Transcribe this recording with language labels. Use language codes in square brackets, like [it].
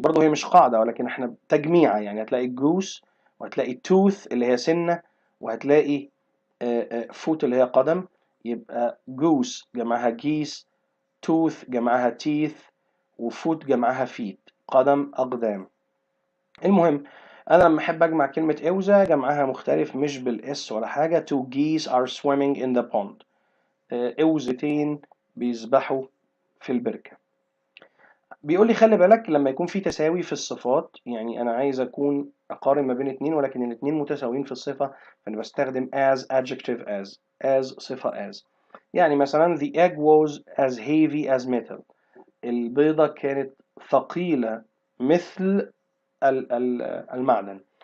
[ar] برضه هي مش قاعدة ولكن احنا تجميعة، يعني هتلاقي جوس وهتلاقي توث اللي هي سنة وهتلاقي فوت اللي هي قدم، يبقى جوس جمعها جيس، توث جمعها تيث، وفوت جمعها فيت، قدم أقدام. المهم أنا لما أحب أجمع كلمة أوزة جمعها مختلف مش بالإس ولا حاجة. [en] two geese are swimming in the pond، [ar] أوزتين بيسبحوا في البركة. بيقول لي خلي بالك لما يكون في تساوي في الصفات، يعني أنا عايز أكون أقارن ما بين اتنين ولكن الاتنين متساويين في الصفة، فأنا بستخدم [en] as adjective as [ar] صفة as. يعني مثلا [en] the egg was as heavy as metal، [ar] البيضة كانت ثقيلة مثل المعدن.